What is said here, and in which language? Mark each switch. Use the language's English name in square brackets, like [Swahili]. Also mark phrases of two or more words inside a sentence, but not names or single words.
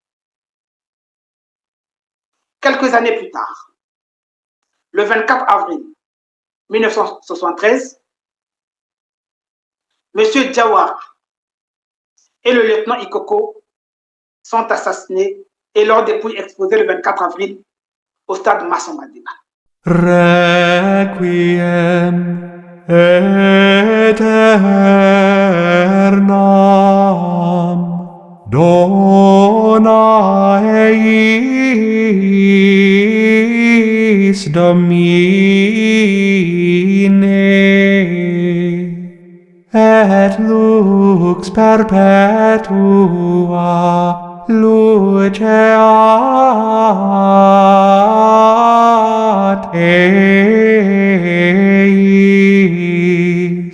[French] Quelques années plus tard, le 24 avril 1973, M. Diawara et le lieutenant Ikoko sont assassinés et leurs dépouilles exposées le 24 avril au stade Massamba Déba. [Latin] Requiem aeternam dona eis Domine et lux perpetua luceat eis.